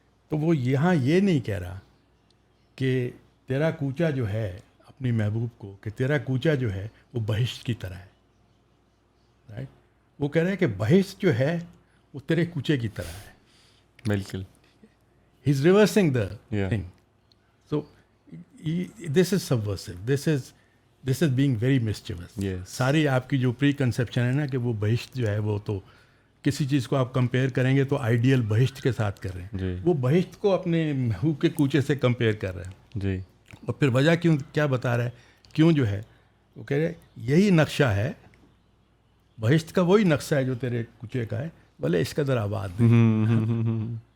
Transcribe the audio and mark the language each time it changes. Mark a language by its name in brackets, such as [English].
[Urdu] تو وہ یہاں یہ نہیں کہہ رہا کہ تیرا کوچہ جو ہے اپنی محبوب کو، کہ تیرا کوچہ جو ہے وہ بہشت کی طرح ہے. رائٹ. وہ کہہ رہے ہیں کہ بہشت جو ہے وہ تیرے کوچے کی طرح ہے. بالکل. [English] He is reversing the thing. So this is subversive, this is being very mischievous. [Urdu] ساری آپ کی جو پری کنسیپشن ہے نا کہ وہ بہشت جو ہے وہ تو کسی چیز کو آپ کمپیئر کریں گے تو آئیڈیل بہشت کے ساتھ کر رہے ہیں. وہ بہشت کو اپنے محبوب کے کوچے سے کمپیئر کر رہے ہیں. جی. اور پھر وجہ کیا بتا رہا ہے، کیوں جو ہے وہ کہہ رہے یہی نقشہ ہے، بہشت کا وہی نقشہ ہے جو تیرے کوچے کا ہے، بھلے اس قدر آباد نہیں.